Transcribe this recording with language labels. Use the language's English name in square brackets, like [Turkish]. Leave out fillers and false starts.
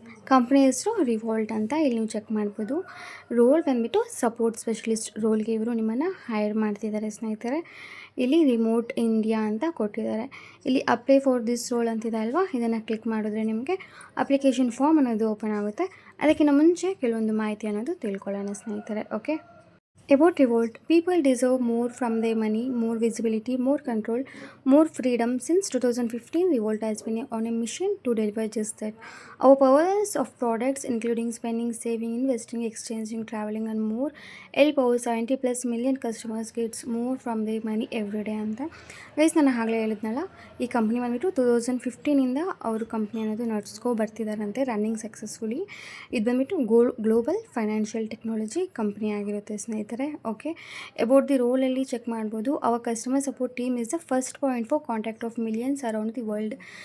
[Kannada] Company ಹೆಸರು ರಿವಾಲ್ಟ್ ಅಂತ ಇಲ್ಲಿ ನೀವು ಚೆಕ್ ಮಾಡ್ಬೋದು. ರೋಲ್ ಬಂದುಬಿಟ್ಟು ಸಪೋರ್ಟ್ ಸ್ಪೆಷಲಿಸ್ಟ್ ರೋಲ್ಗೆ ಇವರು ನಿಮ್ಮನ್ನು ಹೈರ್ ಮಾಡ್ತಿದ್ದಾರೆ ಸ್ನೇಹಿತರೆ. ಇಲ್ಲಿ ರಿಮೋಟ್ ಇಂಡಿಯಾ ಅಂತ ಕೊಟ್ಟಿದ್ದಾರೆ. ಇಲ್ಲಿ [English] apply for this role [Kannada] ಅಂತಿದೆ ಅಲ್ವಾ, ಇದನ್ನು ಕ್ಲಿಕ್ ಮಾಡಿದ್ರೆ ನಿಮಗೆ ಅಪ್ಲಿಕೇಶನ್ ಫಾರ್ಮ್ ಅನ್ನೋದು ಓಪನ್ ಆಗುತ್ತೆ. ಅದಕ್ಕಿಂತ ಮುಂಚೆ ಕೆಲವೊಂದು ಮಾಹಿತಿ ಅನ್ನೋದು ತಿಳ್ಕೊಳ್ಳೋಣ ಸ್ನೇಹಿತರೆ. [English] Okay, about Revolt, people deserve more from their money, more visibility, more control, more freedom. Since 2015, Revolt has been on a mission to deliver just that. Our powers of products, including spending, saving, investing, exchanging, traveling, and more, help our 70 plus million customers get more from their money every day. [Kannada] ಅಂತ guys, ನಾನು ಆಗಲೇ ಹೇಳಿದ್ನಲ್ಲ, ಈ company ಬಂದುಬಿಟ್ಟು 2015ಇಂದ ಅವರು company ಅನ್ನೋದು ನಡ್ಸ್ಕೊ ಬರ್ತಿದ್ದಾರಂತೆ, [English] Running successfully. [Kannada] ಇದು ಬಂದುಬಿಟ್ಟು ಗ್ಲೋಬಲ್ ಫೈನಾನ್ಷಿಯಲ್ ಟೆಕ್ನಾಲಜಿ ಕಂಪ್ನಿ ಆಗಿರುತ್ತೆ ಸ್ನೇಹಿತರೆ. ಓಕೆ, ಅಬೌಟ್ ದಿ ರೋಲಲ್ಲಿ ಚೆಕ್ ಮಾಡ್ಬೋದು. [English] Our customer support team is the first point for contact of millions around the world.